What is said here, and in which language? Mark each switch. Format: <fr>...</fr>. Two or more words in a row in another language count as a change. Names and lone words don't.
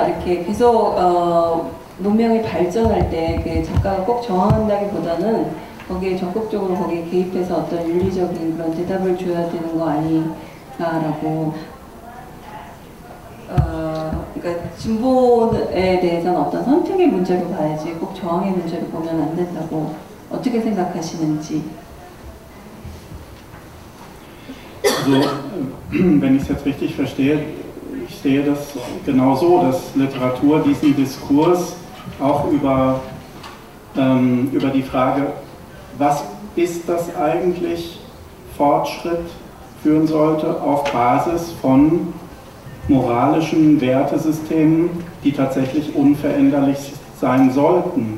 <ko>이렇게 계속 문명이 발전할 때 그 작가가 꼭 저항한다기보다는 거기에 적극적으로 거기에 개입해서 어떤 윤리적인 그런 대답을 줘야 되는 거 아닌가라고 그러니까 진보에 대해서는 어떤 선택의 문제로 봐야지 꼭 저항의 문제로 보면 안 된다고 어떻게 생각하시는지.</ko> <de>Also, wenn ich es jetzt richtig verstehe, ich sehe das genau so, dass Literatur diesen Diskurs auch über die Frage, was ist das eigentlich, Fortschritt führen sollte auf Basis von moralischen Wertesystemen, die tatsächlich unveränderlich sein sollten.</de>